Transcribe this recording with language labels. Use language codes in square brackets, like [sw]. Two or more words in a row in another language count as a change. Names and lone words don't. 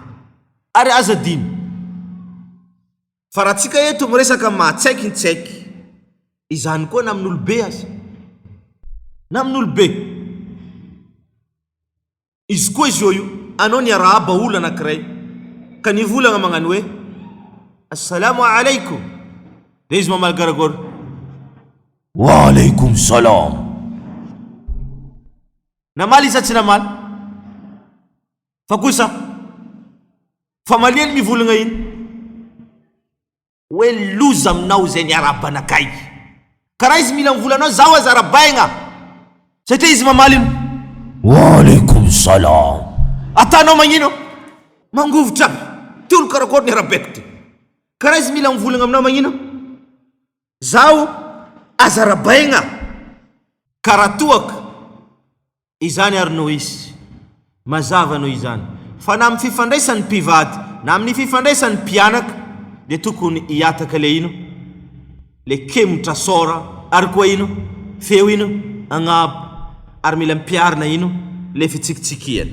[mg] Ary aza dino fa raha tsika eto miresaka mahatsaiky ny tsaiky, izany koa na amin'olobe azy, na amin'olobe. Izy koa izy io anao ny arahaba olo anankiray ka nivolagna magnano hoe [ar] السلام عليكم, [mg] le izy mamaly garagora [ar] وعليكم السلام. [mg] Namaly izy tsy namaly? Fa kosa fa maliany mivolagna iny hoe loza aminao zay ny arabanakay. Karaha izy mila mivolanao zaho aza arabaigna satria izy mamaly ino [ar] وعليكم السلام. [mg] Atanao magnino? Mangovotra aby ty olo karakory ny arabaiko ty. Karaha izy mila mivolagna aminao magnino? Zaho aza arabaigna. Karaha toaka izany ary noho izy mazava noho izany fa na amin'ny fifandraisan'ny mpivady na amin'ny fifandraisan'ny mpianaka dia tokony hiataka le ino le kemotra sora ary koa ino feo ino agnabo, ary mila mpiarina ino le fitsikitsikiana.